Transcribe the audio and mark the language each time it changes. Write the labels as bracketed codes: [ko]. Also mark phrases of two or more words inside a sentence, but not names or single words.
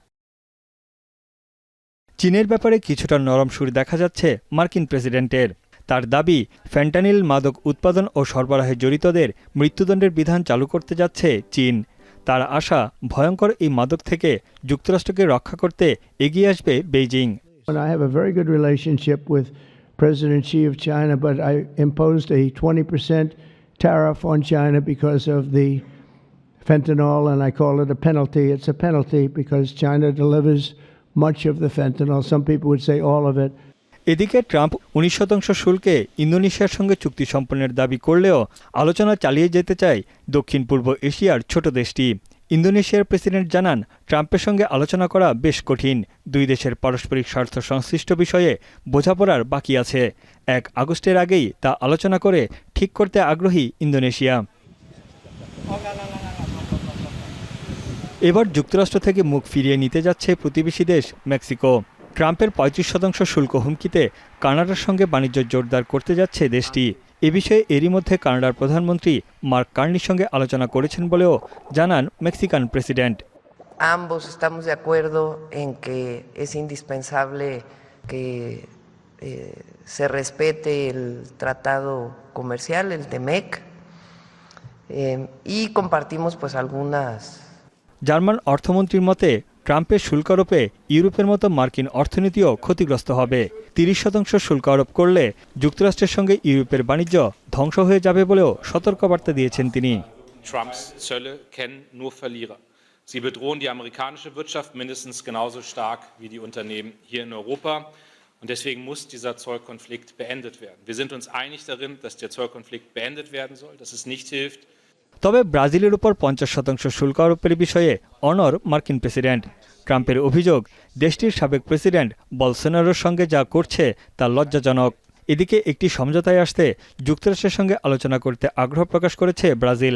[bn] চীনের ব্যাপারে কিছুটা নরম সুর দেখা যাচ্ছে মার্কিন প্রেসিডেন্টের। তার দাবি, ফ্যান্টানিল মাদক উৎপাদন ও সরবরাহে জড়িতদের মৃত্যুদণ্ডের বিধান চালু করতে যাচ্ছে চীন। তার আশা, ভয়ঙ্কর এই মাদক থেকে যুক্তরাষ্ট্রকে রক্ষা করতে এগিয়ে আসবে বেইজিং। [en] I have a very good relationship with President Xi of China, but I imposed a 20% tariff on China because of the fentanyl, and I call it a penalty. It's a penalty because China delivers much of the fentanyl. Some people would say all of it. [bn] এদিকে ট্রাম্প ১৯% শুল্কে ইন্দোনেশিয়ার সঙ্গে চুক্তি সম্পন্নের দাবি করলেও আলোচনা চালিয়ে যেতে চায় দক্ষিণ পূর্ব এশিয়ার ছোট দেশটি। ইন্দোনেশিয়ার প্রেসিডেন্ট জানান, ট্রাম্পের সঙ্গে আলোচনা করা বেশ কঠিন। দুই দেশের পারস্পরিক স্বার্থ সংশ্লিষ্ট বিষয়ে বোঝাপড়ার বাকি আছে। ১ আগস্টের আগেই তা আলোচনা করে ঠিক করতে আগ্রহী ইন্দোনেশিয়া। এবার যুক্তরাষ্ট্র থেকে মুখ ফিরিয়ে নিতে যাচ্ছে প্রতিবেশী দেশ মেক্সিকো। ট্রাম্পের ৩৫% শুল্ক হুমকিতে কানাডার সঙ্গে বাণিজ্য জোরদার করতে যাচ্ছে দেশটি। এ বিষয়ে এরই মধ্যে কানাডার প্রধানমন্ত্রী মার্ক কার্নির সঙ্গে আলোচনা করেছেন বলেও জানান মেক্সিকান প্রেসিডেন্ট। [es] Ambos estamos de acuerdo en que es indispensable que se respete el tratado comercial, el TEMEC, y compartimos pues algunas. [bn] জার্মান অর্থমন্ত্রীর মতে, ট্রাম্পের শুল্ক আরোপে ইউরোপের মতো মার্কিন অর্থনীতিও ক্ষতিগ্রস্ত হবে। ৩০% শুল্ক আরোপ করলে যুক্তরাষ্ট্রের সঙ্গে ইউরোপের বাণিজ্য ধ্বংস হয়ে যাবে বলেও সতর্কবার্তা দিয়েছেন তিনি। [de] Trumps Zölle kennen nur Verlierer. Sie bedrohen die amerikanische Wirtschaft mindestens genauso stark wie die Unternehmen hier in Europa. Und deswegen muss dieser Zollkonflikt beendet werden. Wir sind uns einig darin, dass der Zollkonflikt beendet werden soll, dass es nicht hilft. [bn] তবে ব্রাজিলের উপর ৫০% শুল্ক আরোপের বিষয়ে অনড় মার্কিন প্রেসিডেন্ট। ট্রাম্পের অভিযোগ, দেশটির সাবেক প্রেসিডেন্ট বলসোনারোর সঙ্গে যা করছে তা লজ্জাজনক। এদিকে একটি সমঝোতায় আসতে যুক্তরাষ্ট্রের সঙ্গে আলোচনা করতে আগ্রহ প্রকাশ করেছে ব্রাজিল।